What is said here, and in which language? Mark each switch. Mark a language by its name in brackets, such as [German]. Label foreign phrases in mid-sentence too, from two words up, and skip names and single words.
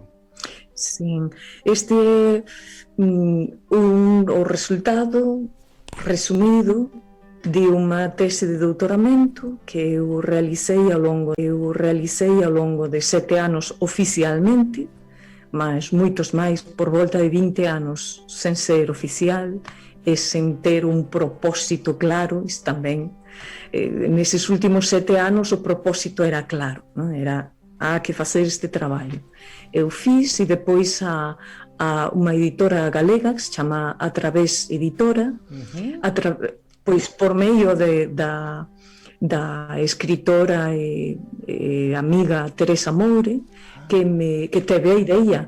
[Portuguese] Sim, este é o resultado resumido de uma tese de doutoramento que eu realizei ao longo de 7 anos oficialmente, mas muitos máis, por volta de 20 anos [Galician] sen ser oficial e sen ter un propósito claro. Isto tamén, neses últimos 7 anos o propósito era claro, non? Era, que facer este traballo. Eu fiz e depois a unha editora galega que se chama A Través Editora, pois por medio da escritora e amiga Teresa Moure, que teve a idea.